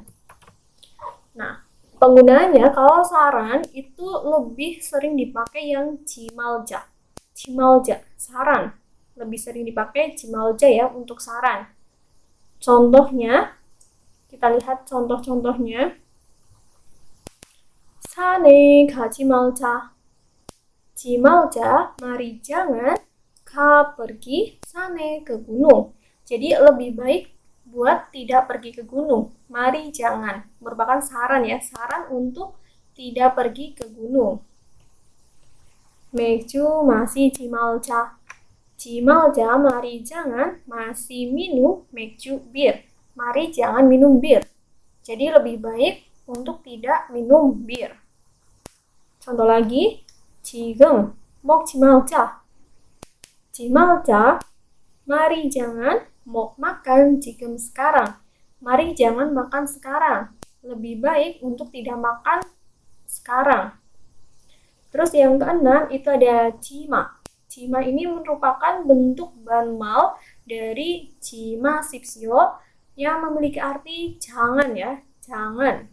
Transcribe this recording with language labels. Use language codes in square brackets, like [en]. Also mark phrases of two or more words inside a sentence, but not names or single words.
[id] Nah, penggunaannya kalau saran itu lebih sering dipakai yang cimalja. Cimalja, saran. Lebih sering dipakai cimalja ya untuk saran. Contohnya, kita lihat contoh-contohnya. [ko] 산에 가지 말자. [id] cimalja, mari jangan. Ka pergi, 산에 ke gunung. Jadi lebih baik buat tidak pergi ke gunung. Mari jangan. Merupakan saran ya, saran untuk tidak pergi ke gunung. [ko] 맥주 마시지 말자. [id] cimalja, mari jangan. Masih minum 맥주 bir. Mari jangan minum bir. Jadi lebih baik untuk tidak minum bir. Contoh lagi, [ko] 지금 먹지 말자. [id] cimalja, mari jangan. Mau makan 지금 sekarang. Mari jangan makan sekarang. Lebih baik untuk tidak makan sekarang. Terus yang keenam itu ada cima. Cima ini merupakan bentuk banmal dari [ko] 지마 십시오 [id] yang memiliki arti jangan ya, jangan.